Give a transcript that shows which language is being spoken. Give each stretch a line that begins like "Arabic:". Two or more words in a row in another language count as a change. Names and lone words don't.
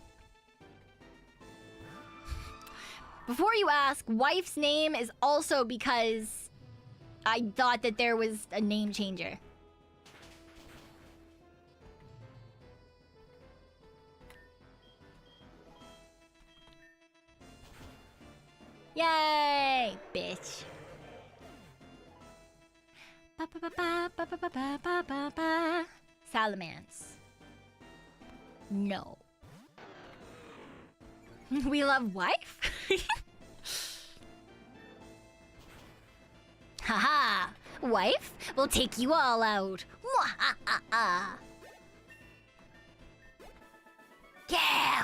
English: Before you ask, wife's name is also because I thought that there was a name changer. Yay, bitch. Ba ba ba ba ba ba ba ba ba ba. Salamence. No. We love wife? Haha! Wife? We'll take you all out. Mwahaha! Yeah!